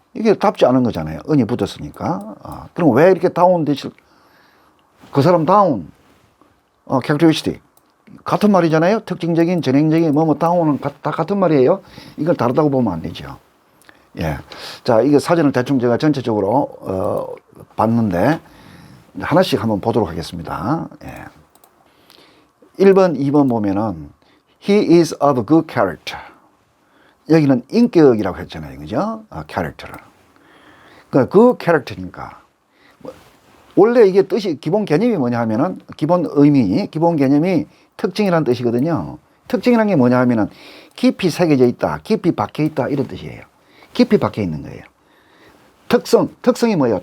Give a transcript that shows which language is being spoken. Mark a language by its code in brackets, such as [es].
[ko] 이게 답지 않은 거잖아요. un이 붙었으니까. 그럼 왜 이렇게 다운 되실, 그 사람 다운, characteristic. 같은 말이잖아요. 특징적인, 전형적인, 뭐뭐 다운은 다 같은 말이에요. 이걸 다르다고 보면 안 되죠. 예. 자, 이게 사전을 대충 제가 전체적으로, 봤는데, 하나씩 한번 보도록 하겠습니다. 예. 1번, 2번 보면은, [en] he is of good character. [ko] 여기는 인격이라고 했잖아요. 그죠? character를. 그 character니까. 원래 이게 뜻이, 기본 개념이 뭐냐 하면은, 기본 의미, 기본 개념이 특징이라는 뜻이거든요. 특징이라는 게 뭐냐 하면은, 깊이 새겨져 있다, 깊이 박혀 있다, 이런 뜻이에요. 깊이 박혀 있는 거예요. 특성이 뭐예요?